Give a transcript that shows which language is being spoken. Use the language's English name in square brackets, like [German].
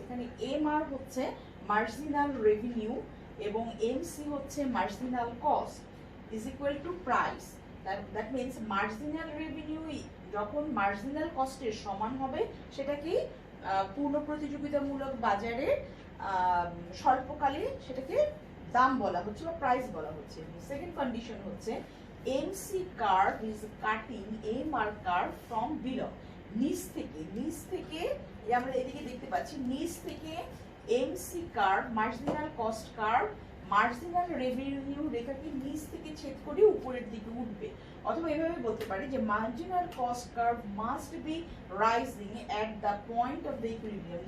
[Bangla] এখানে MR হচ্ছে marginal revenue এবং MC হচ্ছে marginal cost [English] is equal to price। that means [Bangla] marginal revenue যখন মার্জিনাল কস্টের সমান হবে, সেটাকে পূর্ণ প্রতিযোগিতামূলক বাজারে স্বল্পকালে সেটাকে দাম বলা হচ্ছে বা প্রাইস বলা হচ্ছে। [English] Second condition হচ্ছে MC curve is cutting MR curve from below। [Bangla] নিচ থেকে আমরা এদিকে দেখতে পাচ্ছি, নিচ থেকে MC curve, marginal cost curve, marginal revenue রেখাকে নিচ থেকে ছেদ করে উপরের দিকে উঠবে, অথবা এভাবে বলতে পারি যে marginal cost curve [English] Must be rising at the point of the equilibrium.